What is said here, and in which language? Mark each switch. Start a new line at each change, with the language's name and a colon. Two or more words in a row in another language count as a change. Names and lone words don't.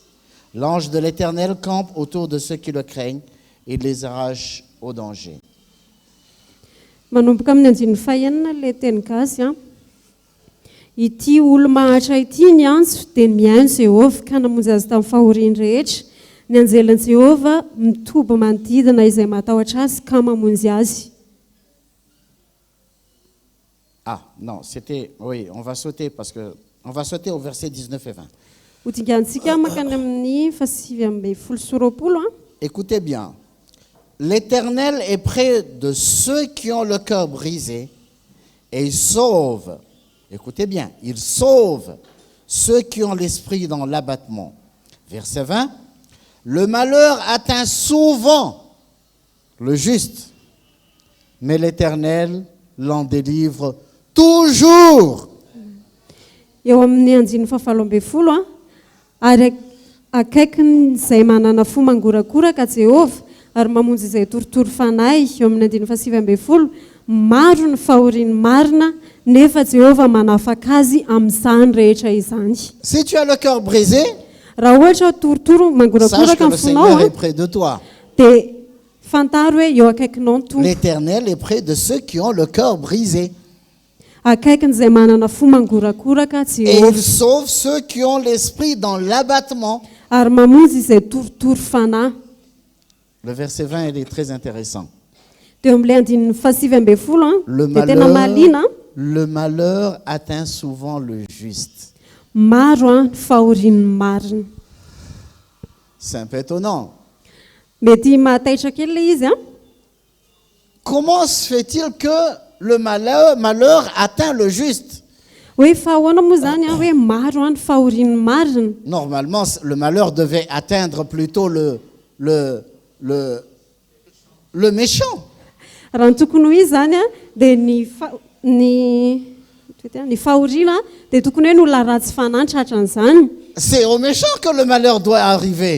French: L'ange de l'Éternel campe autour de ceux qui le craignent et les arrache au danger.
Malagasy: Manomboka amin'ny andiny fahenina le teny gasy a. Ity olo mahatra ity ny antso dia mihaino Jehovah ka namonjy azy tamin'ny fahoriany rehetra. Ny anjelin'i Jehovah mitoby manodidina izay matahotra azy ka mamonjy azy.
French: Ah, non, c'était... Oui, on va sauter au verset 19 et 20.
Malagasy: Ho dingantsika makany amin'ny fasivy amby folo sy roapolo a.
French: Écoutez bien. L'Éternel est près de ceux qui ont le cœur brisé et il sauve. Écoutez bien, il sauve ceux qui ont l'esprit dans l'abattement. Verset 20. Le malheur atteint souvent le juste, mais l'Éternel l'en délivre toujours.
Malagasy: Eo amin'ny andiny fahafalo amby folo a. Ary akaikiny izay manana fo mangorakoraka Jehovah ary mamonjy izay torotoro fanahy. Eo amin'ny andiny fahasivy amby folo. Maro ny fahoriany marina nefa Jehovah manafaka azy amin'izany rehetra izany.
French: Si tu as le cœur brisé,
Malagasy: Raha ohatra torotoro
French: sache
Malagasy: mangorakoraka
French: que le
Malagasy: amin'ny fonao
French: Seigneur
Malagasy: a
French: est près de toi.
Malagasy: dia fantaro hoe eo akaikinao ny tompo.
French: L'Éternel est près de ceux qui ont le cœur brisé.
Malagasy: Akaikiny izay manana fo mangorakoraka
French: Et
Malagasy: Jehovah
French: il sauve ceux qui ont l'esprit dans l'abattement.
Malagasy: ary mamonjy izay torotoro fanahy.
French: Le verset 20, il est très intéressant.
Malagasy: Dia eo amin'ilay andiny fahasivy amby folo a
French: Le
Malagasy: dia tena mahaliana.
French: malheur atteint souvent le juste.
Malagasy: Maro a ny fahoriany marina.
French: C'est un peu étonnant.
Malagasy: Mety mahataitra kely ilay izy a.
French: Comment se fait-il que le malheur atteint le juste?
Malagasy: Hoe fa ahoana moa zany a hoe maro a ny fahoriany marina.
French: Normalement, le malheur devait atteindre plutôt le méchant.
Malagasy: Raha ny tokony ho izy zany a dia ny fahoriana dia tokony hoe ny olona ratsy fanahy ny tratran'izany.
French: C'est au méchant que le malheur doit arriver,